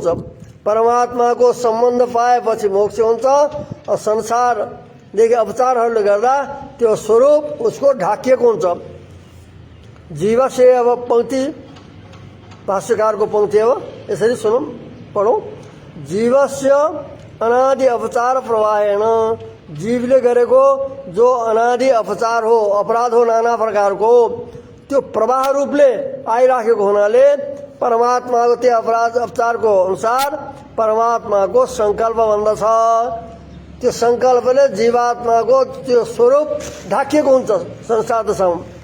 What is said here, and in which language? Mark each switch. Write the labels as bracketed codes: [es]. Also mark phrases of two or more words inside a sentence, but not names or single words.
[ne] परमात्माको सम्बन्ध पाएपछि मोक्ष हुन्छ। संसारदेखि अपचारहरूले गर्दा त्यो स्वरूप उसको ढाकिएको हुन्छ। जीवस्य अब पंक्ति भाष्यकारको पंक्ति हो, यसरी सुनौँ पढौँ। [sa] जीवस्य अनादि अपचार प्रवाहेन, [ne] जीवले गरेको जो अनादि अपचार हो, अपराध हो नाना प्रकारको, त्यो प्रवाह रूपले आइराखेको हुनाले परमात्माको त्यो अपराध अपचारको अनुसार परमात्माको सङ्कल्प बन्दछ। त्यो सङ्कल्पले जीवात्माको त्यो स्वरूप ढाकिएको हुन्छ संसार दशामा।